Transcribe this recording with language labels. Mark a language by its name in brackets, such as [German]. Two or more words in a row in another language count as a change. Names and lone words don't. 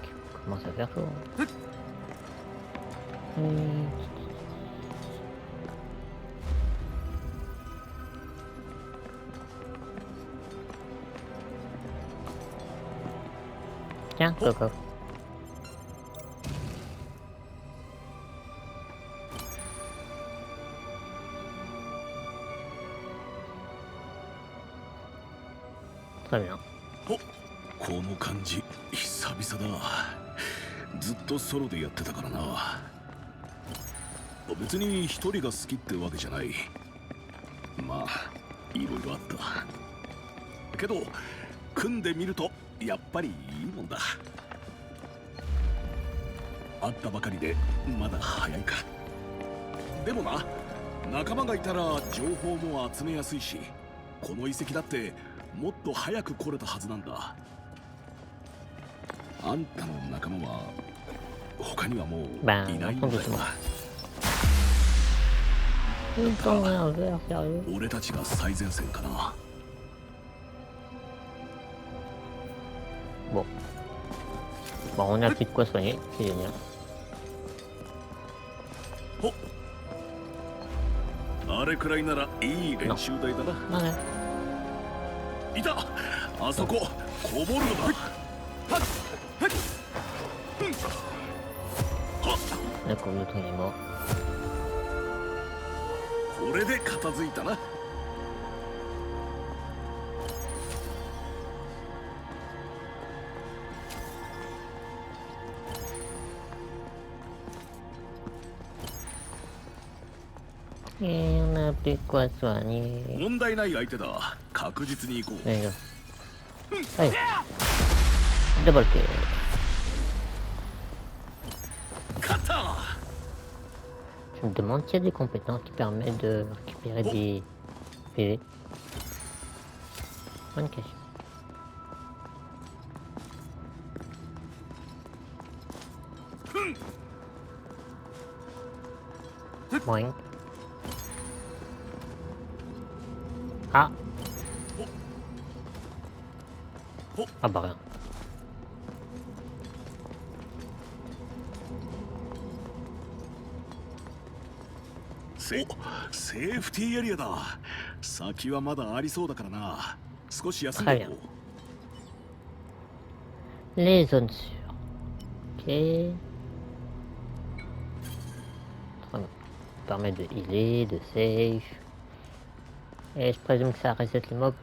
[French] Comment ça faire chaud? Tiens, Coco. Très bien. [Japanese] この感じ久々だ。ずっとソロでやってたからな。別に一人が好きってわけじゃない。まあいろいろあったけど、組んでみるとやっぱりいいもんだ。会ったばかりでまだ早いか。でもな、仲間がいたら情報も集めやすいし、この遺跡だってもっと早く来れたはずなんだ。あんたの仲間は他にはもうい [French] Ben, [Japanese] ないん [French] attends [Japanese] だよ [French] doucement. [Japanese] な。 [French] Ils sont un verre, sérieux. [Japanese] 俺たちが最前線かな。 [French] Bon. Bon, on a plus de quoi soigner, c'est génial. [Japanese] あれくらいならいい練習台だな。 [French] Non, non. [Japanese] いた、あそここぼるのだ。 [French] D'accord, l'autre il est mort. [Japanese] これで片付いたな。 [French] Et on a plus de quoi soigner. [Japanese] 問題ない相手だ。確実に行こう。 [French] Allez, go. Allez. [English] Double kill. [Japanese] 勝った。 [French] Je me demande s'il y a des compétences qui permettent de récupérer des PV. Bonne question. Boing. Ah. Ah bah rien. [Japanese] セーフティーエリアだ。先はまだありそうだからな。少し休んでいこう。 [French] Les zones sûres. Ok. Ça permet de healer, de save. Et je présume que ça reset les mobs.